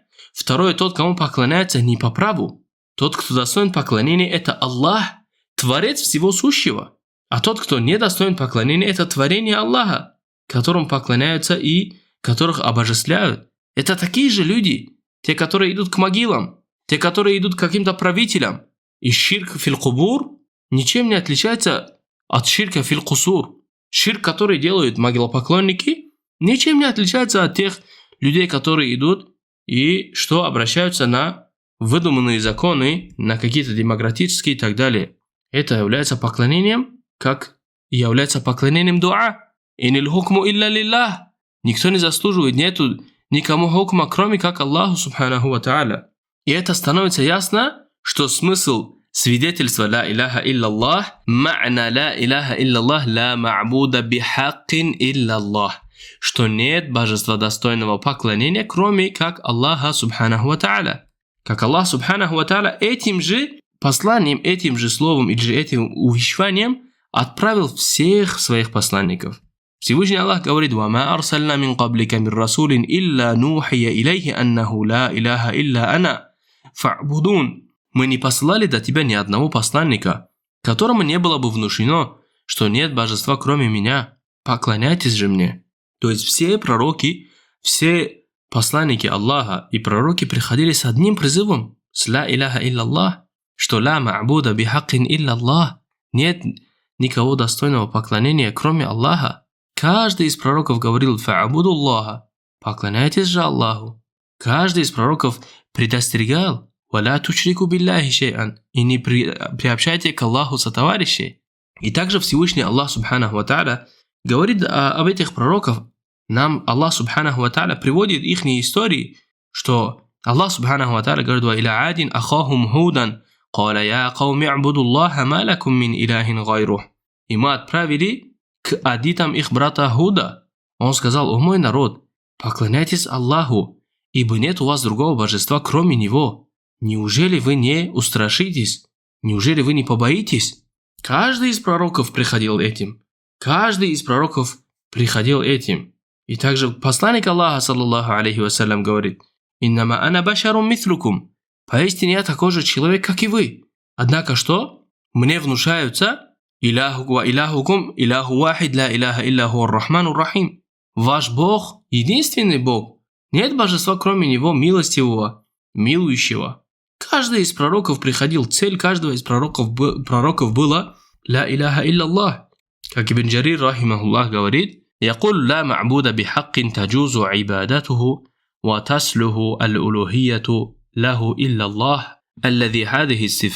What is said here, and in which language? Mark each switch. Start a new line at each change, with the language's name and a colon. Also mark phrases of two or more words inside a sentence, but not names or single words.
Russian: Второе, тот, кому поклоняются не по праву. Тот, кто достоин поклонения, это Аллах, Творец всего сущего. А тот, кто не достоин поклонения, это творение Аллаха, которым поклоняются и которых обожествляют. Это такие же люди, те, которые идут к могилам, те, которые идут к каким-то правителям. И
Arabic: شرك في القبور
Russian: ничем не отличается от
Arabic: شرك في القصور.
Russian: Ширк, который делают могилопоклонники, ничем не отличается от тех людей, которые идут и что обращаются на выдуманные законы, на какие-то демократические и так далее. Это является поклонением, как и является поклонением дуа.
Arabic: «إن الحكم إلا لله».
Russian: Никто не заслуживает, нету никому хукма, кроме как Аллаху
Arabic: سبحانه وتعالى.
Russian: И это становится ясно, что смысл свидетельства
Arabic: «لا إله إلا الله», «معنى لا إله إلا الله، لا معبود بحق إلا الله»,
Russian: что нет божества достойного поклонения, кроме как Аллаха
Arabic: سبحانه وتعالى.
Russian: Как Аллах
Arabic: سبحانه وتعالى
Russian: этим же посланием, этим же словом или же этим увещеванием отправил всех своих посланников. Всевышний Аллах говорит:
Arabic: «وما أرسلنا من قبلك من رسول إلا نوحي إليه أنه لا إله إلا أنا فاعبدون».
Russian: Мы не посылали до тебя ни одного посланника, которому не было бы внушено, что нет божества кроме меня, поклоняйтесь же мне. То есть все пророки, все посланники Аллаха и пророки приходили с одним призывом, с
Arabic: لا إله إلا الله,
Russian: что
Arabic: لا معبود بحق إلا الله,
Russian: нет никого достойного поклонения кроме Аллаха. Каждый из пророков говорил
Arabic: فاعبدوا الله,
Russian: поклоняйтесь же Аллаху. Каждый из пророков предостерегал
Arabic: «ولا تشركوا بالله شيئا»
Russian: и не приобщайте к Аллаху сотоварищей. И также Всевышний Аллах
Arabic: سبحانه وتعالى
Russian: говорит об этих пророков.
Arabic: Нам Аллах سبحانه وتعالى
Russian: приводит их истории, что Аллах
Arabic: سبحانه وتعالى говорит «وإلى عاد أخاهم هودا قال يا قوم اعبدوا الله ما لكم من إله غيره».
Russian: И мы отправили к адитам их брата Худа. Он сказал: «О мой народ, поклоняйтесь Аллаху, ибо нет у вас другого божества, кроме Него. Неужели вы не устрашитесь? Неужели вы не побоитесь?» Каждый из пророков приходил этим. Каждый из пророков приходил этим. И также посланник Аллаха,
Arabic: صلى الله عليه وسلم,
Russian: говорит:
Arabic: «إنما أنا بشر مثلكم».
Russian: Поистине я такой же человек, как и вы. Однако что? Мне внушаются
Arabic: «إلهي وإلهكم إله واحد لا إله إلا هو الرحمن الرحيم».
Russian: Ваш Бог – единственный Бог. Нет божества, кроме Него, милостивого, милующего. Каждый из пророков приходил, цель каждого из пророков была
Arabic: «لا إله إلا الله».
Russian: Как Ибн Джарир, рахимахуллах, говорит:
Arabic: «يقول لا معبود بحق تجوز عبادته وتصلح الألوهية له إلا الله الذي هذه